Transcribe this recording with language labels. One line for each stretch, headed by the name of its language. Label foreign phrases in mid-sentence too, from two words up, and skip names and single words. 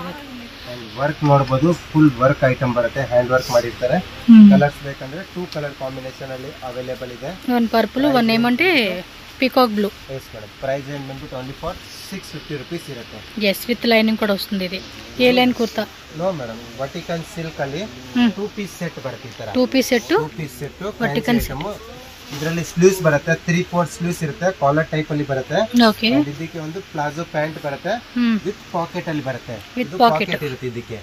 Kannada: ವರ್ಕ್ ನೋಡಬಹುದು
English: full work item
Kannada: ಬರುತ್ತೆ
English: hand work
Kannada: ಮಾಡಿರ್ತಾರೆ ಕಲರ್ಸ್ ಬೇಕಂದ್ರೆ 2
English: color combination
Kannada: ಅಲ್ಲಿ ಅವೈಲೇಬಲ್ ಇದೆ
English: one purple one ఏమంటే peacock blue yes madam price range
Kannada: ಬಂದ್ಬಿಟ್ಟು
English: only for 650 rupees
Kannada: ಇರುತ್ತೆ
English: yes with lining
Telugu: ಕೂಡ వస్తుంది ఇది
English: A line
Telugu: కుర్తా
English: no madam vertical silk
Kannada: ಅಲ್ಲಿ
English: 2 piece set
Kannada: ಬರುತ್ತೆ ಈ ತರ
English: 2 piece set 2 piece set vertical
Kannada: ಇದರಲ್ಲಿ ಸ್ಲೀವ್ಸ್ ಬರುತ್ತೆ
English: 3/4 sleeves
Kannada: ಇರುತ್ತೆ
English: collar type
Kannada: ಅಲ್ಲಿ ಬರುತ್ತೆ ಓಕೆ ಇದಕ್ಕೆ ಒಂದು
English: palazzo pant
Kannada: ಬರುತ್ತೆ
English: with pocket
Kannada: ಅಲ್ಲಿ ಬರುತ್ತೆ
English: with pocket
Kannada: ಇರುತ್ತೆ ಇದಕ್ಕೆ